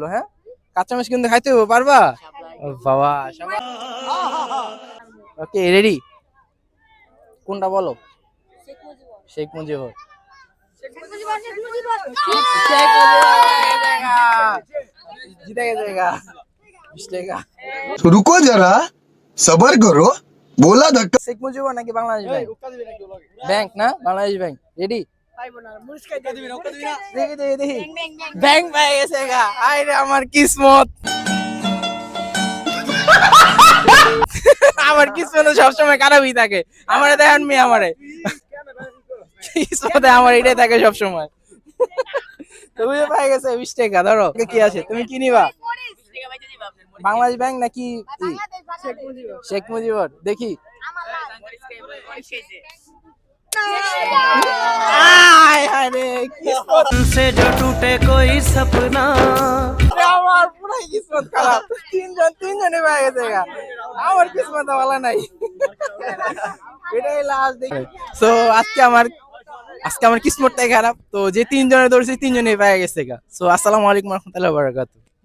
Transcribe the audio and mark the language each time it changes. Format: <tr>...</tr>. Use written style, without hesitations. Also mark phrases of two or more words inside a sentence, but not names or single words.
<bn>হ্যাঁ, কাঁচামরিচ কিন্তু খাইতে হবে, পারবা? ও বাবা, ওকে রেডি? কোনটা বলো? শেখ মুজিবুর। জিতে গেছে গা 20 টাকা।</bn> <hi>रुको जरा सबर करो बोला धक्का</hi> <bn>শেখ মুজিবুর নাকি বাংলাদেশ ব্যাংক? ব্যাংক না, বাংলাদেশ ব্যাংক। রেডি? দেখি দেখি দেখি, ব্যাংক পেয়ে গেছে গা। আরে আমার কিসমত, আমার কিসমত সবসময় খারাপই থাকে। আমারে দেখেন মি, আমারে কিসমতে আমার এটাই থাকে সবসময়। তুমি পেয়ে গেছে 20 টাকা। ধরো কি আছে, তুমি কি নিবা? বাংলাদেশ ব্যাংক নাকি শেখ মুজিবুর? দেখি। আয় হায় রে, কিসমত</bn> <hi>से जो टूटे कोई सपना</hi> <bn>আমার পুরাই কিসমত খারাপ। তিনজনে পেয়ে গেছে গা। আমার কিসমত ভালো নাই। এটাই লাস্ট দেখি। সো আজকে আমার কিসমতটাই খারাপ। তো যে তিনজনে ধরছি তিনজনেই পেয়ে গেছে গা। সো</bn> <ar>السلام عليكم رحمة الله بركاته.</ar>